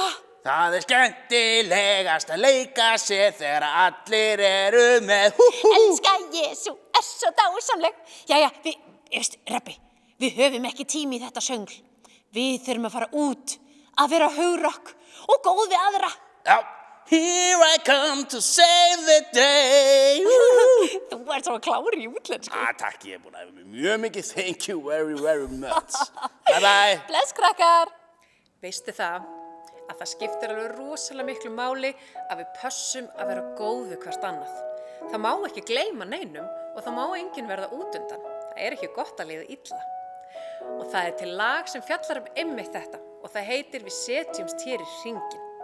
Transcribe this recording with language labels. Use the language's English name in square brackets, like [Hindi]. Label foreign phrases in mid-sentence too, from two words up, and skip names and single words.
[Icelandic] Það er skemmtilegast að leika sér þegar allir eru með Elska Jesú, svo dásamleg. Jæja, Rebbi, við höfum ekki tími í þetta söngl. Við þurfum að fara út, að vera hugrakk og góð við aðra. Já, [English] here I come to save the day. [Icelandic] Þú ert svo klár í útlensku. Takk, ég búin að hafa mjög mikið. [English] Thank you very, very much. Bye bye. [Icelandic] Bless, krakkar. Veistu það að það skiptir alveg rosalega miklu máli að við pössum að vera góð við hvert annað. Það má ekki gleyma neinum og það má enginn verða út undan. Það er ekki gott að líða illa. Og það er til lag sem fjallar einmitt þetta og það heitir Við setjumst hér í hringinn.